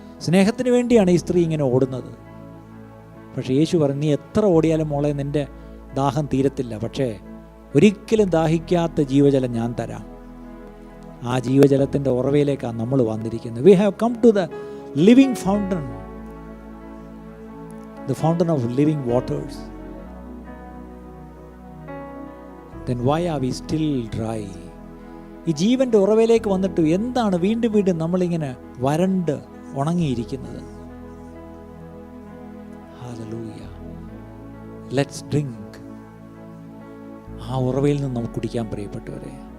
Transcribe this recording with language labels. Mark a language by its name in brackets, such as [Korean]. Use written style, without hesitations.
[Malayalam] സ്നേഹത്തിന് വേണ്ടിയാണ് ഈ സ്ത്രീ ഇങ്ങനെ ഓടുന്നത്. പക്ഷേ യേശു പറഞ്ഞു, നീ എത്ര ഓടിയാലും മോളെ നിൻ്റെ ദാഹം തീരത്തില്ല, പക്ഷേ ഒരിക്കലും ദാഹിക്കാത്ത ജീവജലം ഞാൻ തരാം. ആ ജീവജലത്തിൻ്റെ ഉറവയിലേക്കാണ് നമ്മൾ വന്നിരിക്കുന്നത്. [English] We have come to the living fountain, the fountain of living waters. then why are we still dry? [Malayalam] ഈ ജീവൻ്റെ ഉറവയിലേക്ക് വന്നിട്ട് എന്താണ് വീണ്ടും വീണ്ടും നമ്മളിങ്ങനെ വരണ്ട് ഉണങ്ങിയിരിക്കുന്നത്? [English] Hallelujah. Let's drink. [Malayalam] ആ ഉറവയിൽ നിന്ന് നമുക്ക് കുടിക്കാൻ, പ്രിയപ്പെട്ടവരെ.